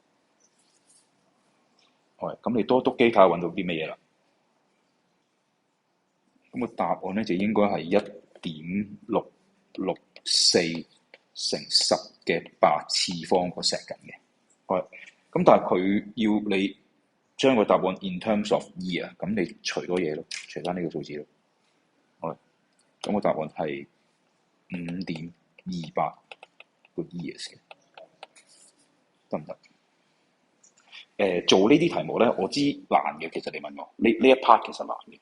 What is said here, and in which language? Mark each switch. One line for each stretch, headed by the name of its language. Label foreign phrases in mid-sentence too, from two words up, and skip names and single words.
Cantonese: 咁你多篤機睇下揾到啲咩嘢啦。咁個答案咧就應該係1.664乘10嘅8次方個 second 嘅。咁但係佢要你將個答案
English: in terms of year，
Cantonese: 咁你除多嘢咯，除翻呢個數字咯。咁個答案係5.28個 years 嘅，得唔得？做呢啲題目咧，我知難嘅。其實你問我呢一 part 其實難嘅。